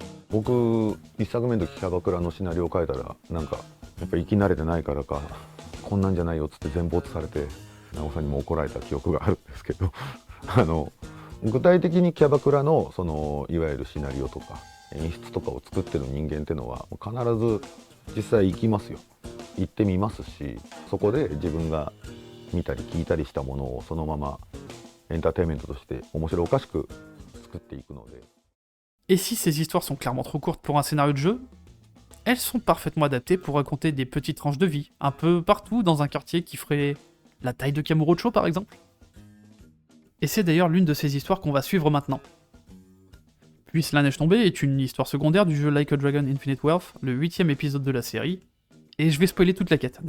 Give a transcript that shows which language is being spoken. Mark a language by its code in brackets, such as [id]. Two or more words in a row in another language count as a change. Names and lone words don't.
[ja] 僕一作目の時キャバクラのシナリオを書いたらなんかやっぱ生き慣れてないからかこんなんじゃないよっつって全没されて直さんにも怒られた記憶があるんですけど具体的にキャバクラのそのいわゆるシナリオとか演出とかを作ってる人間っていうのは必ず実際行きますよ。行ってみますし、そこで自分が見たり聞いたりしたものをそのままエンターテインメントとして面白おかしく作っていくので。 [fr] Et si ces histoires sont clairement trop courtes pour un scénario de jeu, elles sont parfaitement adaptées pour raconter des petites tranches de vie, un peu partout dans un quartier qui ferait la taille de Kamurocho par exemple. Et c'est d'ailleurs l'une de ces histoires qu'on va suivre maintenant. Puisse la neige tomber est une histoire secondaire du jeu Like a Dragon Infinite Wealth, le 8ème épisode de la série, et je vais spoiler toute la quête.